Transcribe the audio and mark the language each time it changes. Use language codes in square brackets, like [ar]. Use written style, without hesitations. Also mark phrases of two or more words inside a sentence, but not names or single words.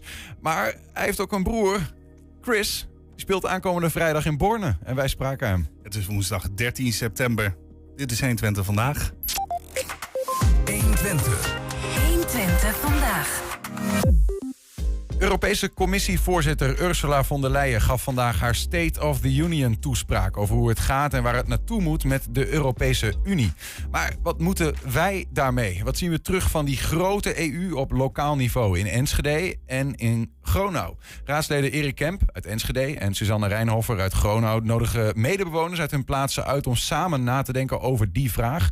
[nl] Maar hij heeft ook een broer, Chris. Die speelt aankomende vrijdag in Borne en wij spraken hem. Het is woensdag 13 september. Dit is 1Twente vandaag. 1Twente. 1Twente vandaag. Europese Commissievoorzitter Ursula von der Leyen gaf vandaag haar State of the Union toespraak over hoe het gaat en waar het naartoe moet met de Europese Unie. Maar wat moeten wij daarmee? Wat zien we terug van die grote EU op lokaal niveau in Enschede en in Gronau? Raadsleden Erik Kemp uit Enschede en Suzanne Rijnhofer uit Gronau nodigen medebewoners uit hun plaatsen uit om samen na te denken over die vraag.